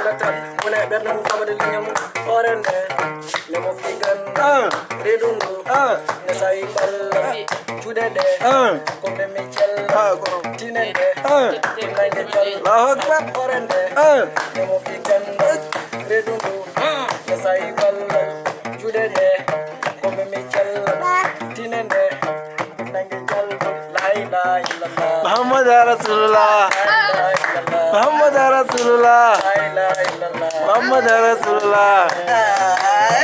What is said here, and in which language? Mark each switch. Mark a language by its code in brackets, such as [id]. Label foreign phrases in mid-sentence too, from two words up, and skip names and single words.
[ff] allah tan wona e ɓerde mum famade leñol mum hoore nde ne mofti gandal reedu ndu ne sawi balla juuɗe ɗe ko memmi cella tine nde ko nangue diallo hoore nde ne mofti gandal reedu ndu ne sawi balla juuɗe ɗe ko memmi cella tine nde nangue diallo [ar] لا إله إلا الله محمد رسول الله. محمد رسول الله. لا إله إلا الله محمد رسول الله.